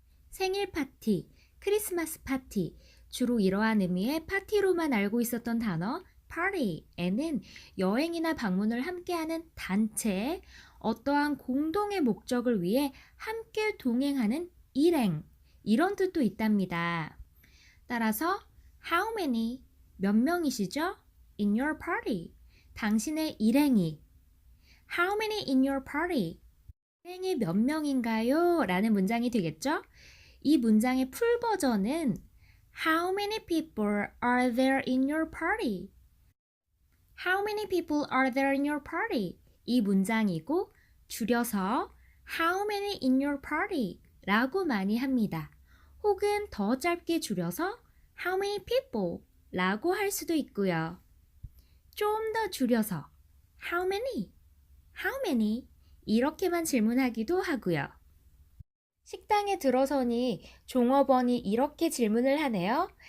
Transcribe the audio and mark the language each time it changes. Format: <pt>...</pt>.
<ko>생일 파티, 크리스마스 파티, 주로 이러한 의미의 파티로만 알고 있었던 단어 party에는 여행이나 방문을 함께하는 단체, 어떠한 공동의 목적을 위해 함께 동행하는 일행, 이런 뜻도 있답니다. 따라서</ko> <en>how many,</en> <ko>몇 명이시죠?</ko> <en>In your party,</en> <ko>당신의 일행이.</ko> <en>How many in your party?</en> <ko>일행이 몇 명인가요? 라는 문장이 되겠죠? 이 문장의 풀 버전은</ko> <en>How many people are there in your party? How many people are there in your party?</en> <ko>이 문장이고 줄여서</ko> <en>How many in your party?</en> <ko>라고 많이 합니다. 혹은 더 짧게 줄여서</ko> <en>How many people?</en> <ko>라고 할 수도 있고요. 좀 더 줄여서</ko> <en>How many? How many?</en> <ko>이렇게만 질문하기도 하고요. 식당에 들어서니 종업원이 이렇게 질문을 하네요.</ko>